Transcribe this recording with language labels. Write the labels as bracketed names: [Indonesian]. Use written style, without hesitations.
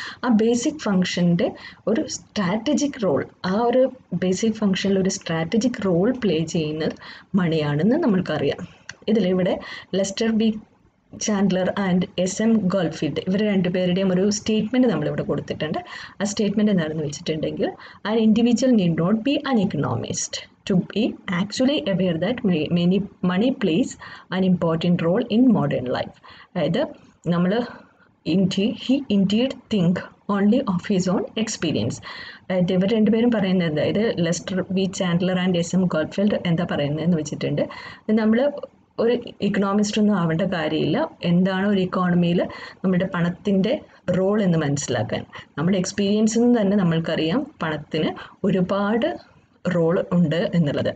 [Malayalam] ആ ബേസിക് ഫങ്ഷൻ്റെ ഒരു strategic role, ആ ഒരു ബേസിക് ഫങ്ഷനിൽ ഒരു സ്ട്രാറ്റജിക് റോൾ പ്ലേ ചെയ്യുന്നത് മണിയാണെന്ന് നമ്മൾക്കറിയാം. ഇതിലിവിടെ Leicester B Chandler and SM ഗോൾഫീൽഡ്, ഇവർ രണ്ടുപേരുടെയും ഒരു സ്റ്റേറ്റ്മെൻറ്റ് നമ്മളിവിടെ കൊടുത്തിട്ടുണ്ട്. ആ സ്റ്റേറ്റ്മെൻറ്റ് എന്താണെന്ന് വെച്ചിട്ടുണ്ടെങ്കിൽ, [English] An individual need not be an economist to be actually aware that money plays an important role in modern life. [Malayalam] അതായത് നമ്മൾ [English] he indeed think only of his own experience. [Malayalam] ഇവർ രണ്ടുപേരും പറയുന്നത്, അതായത് Leicester V Chandler and S M ഗോഡ്ഫീൽഡ് എന്താ പറയുന്നതെന്ന് വെച്ചിട്ടുണ്ട്, നമ്മൾ ഒരു ഇക്കണോമിസ്റ്റ് ഒന്നും ആവേണ്ട കാര്യമില്ല, എന്താണ് ഒരു ഇക്കോണമിയിൽ നമ്മുടെ പണത്തിൻ്റെ റോൾ എന്ന് മനസ്സിലാക്കാൻ. നമ്മുടെ എക്സ്പീരിയൻസിൽ നിന്ന് തന്നെ നമ്മൾക്കറിയാം പണത്തിന് ഒരുപാട് റോൾ ഉണ്ട് എന്നുള്ളത്.